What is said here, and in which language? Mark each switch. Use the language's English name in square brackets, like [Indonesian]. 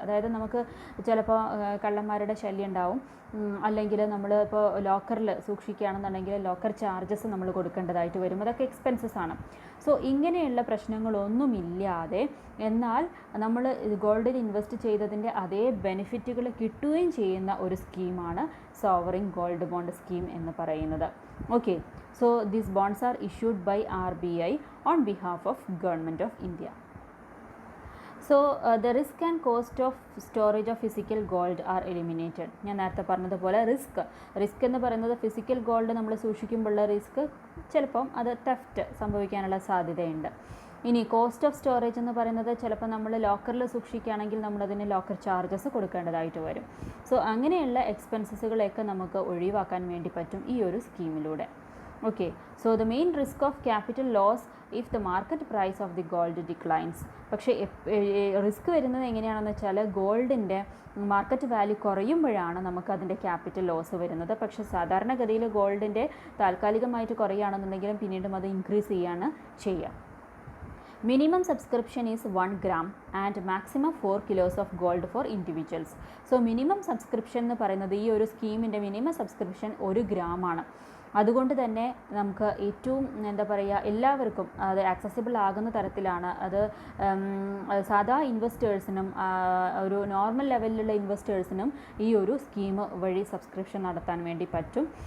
[Malayalam] അതായത് നമുക്ക് ചിലപ്പോൾ കള്ളന്മാരുടെ ശല്യം ഉണ്ടാവും, അല്ലെങ്കിൽ നമ്മൾ ഇപ്പോൾ ലോക്കറിൽ സൂക്ഷിക്കുകയാണെന്നുണ്ടെങ്കിൽ ലോക്കർ ചാർജസ് നമ്മൾ കൊടുക്കേണ്ടതായിട്ട് വരും, അതൊക്കെ എക്സ്പെൻസസ് ആണ്. സോ ഇങ്ങനെയുള്ള പ്രശ്നങ്ങളൊന്നുമില്ലാതെ എന്നാൽ നമ്മൾ ഗോൾഡിൽ ഇൻവെസ്റ്റ് ചെയ്തതിൻ്റെ അതേ ബെനിഫിറ്റുകൾ കിട്ടുകയും ചെയ്യുന്ന ഒരു സ്കീമാണ് സോവറിൻ ഗോൾഡ് ബോണ്ട് സ്കീം എന്ന് പറയുന്നത്. [English] Okay, so these bonds are issued by RBI on behalf of Government of India. So the risk and cost of storage of physical gold are eliminated. [Malayalam] ഞാൻ നേരത്തെ പറഞ്ഞതുപോലെ റിസ്ക് എന്ന് പറയുന്നത് physical gold നമ്മൾ സൂക്ഷിക്കുമ്പോഴുള്ള risk ചിലപ്പം അത് തെഫ്റ്റ് സംഭവിക്കാനുള്ള സാധ്യതയുണ്ട്. ഇനി കോസ്റ്റ് ഓഫ് സ്റ്റോറേജ് എന്ന് പറയുന്നത് ചിലപ്പോൾ നമ്മൾ ലോക്കറിൽ സൂക്ഷിക്കുകയാണെങ്കിൽ നമ്മളതിന് ലോക്കർ ചാർജസ് കൊടുക്കേണ്ടതായിട്ട് വരും. സോ അങ്ങനെയുള്ള എക്സ്പെൻസസുകളെയൊക്കെ നമുക്ക് ഒഴിവാക്കാൻ വേണ്ടി പറ്റും ഈ ഒരു സ്കീമിലൂടെ. [English] Okay, so the main risk of capital loss if the market price of the gold declines. [Malayalam] പക്ഷേ റിസ്ക് വരുന്നത് എങ്ങനെയാണെന്ന് വെച്ചാൽ ഗോൾഡിൻ്റെ മാർക്കറ്റ് വാല്യൂ കുറയുമ്പോഴാണ് നമുക്ക് അതിൻ്റെ ക്യാപിറ്റൽ ലോസ് വരുന്നത്. പക്ഷേ സാധാരണഗതിയിൽ ഗോൾഡിൻ്റെ താൽക്കാലികമായിട്ട് കുറയുകയാണെന്നുണ്ടെങ്കിലും പിന്നീടും അത് ഇൻക്രീസ് ചെയ്യുക. [English] Minimum subscription is 1 gram and maximum 4 kilos of gold for individuals. So minimum subscription [Malayalam] എന്ന് പറയുന്നത് ഈ ഒരു സ്കീമിൻ്റെ മിനിമം സബ്സ്ക്രിപ്ഷൻ 1 ഗ്രാമാണ്. അതുകൊണ്ട് തന്നെ നമുക്ക് ഏറ്റവും എല്ലാവർക്കും അത് ആക്സസിബിൾ ആകുന്ന തരത്തിലാണ്. അത് സാധാ ഇൻവെസ്റ്റേഴ്സിനും ഒരു നോർമൽ ലെവലിലുള്ള ഇൻവെസ്റ്റേഴ്സിനും ഈ ഒരു സ്കീം വഴി സബ്സ്ക്രിപ്ഷൻ നടത്താൻ വേണ്ടി പറ്റും.